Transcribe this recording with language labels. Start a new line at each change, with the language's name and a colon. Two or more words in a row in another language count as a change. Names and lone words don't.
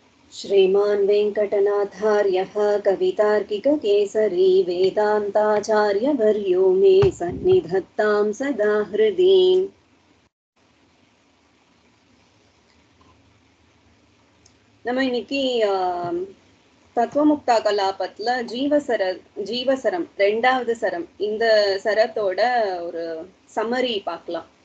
Sanskrit: श्रीमान् वेङ्कटनाथार्यः कवितार्किककेसरी वेदान्ताचार्यवर्यो मे सन्निधत्तां सदा हृदि।
Tamil: நம்ம இன்னைக்கு தத்துவமுக்தா கலாபத்துல ஜீவசரம் ரெண்டாவது சரம், இந்த சரத்தோட ஒரு சம்மரி பார்க்கலாம்.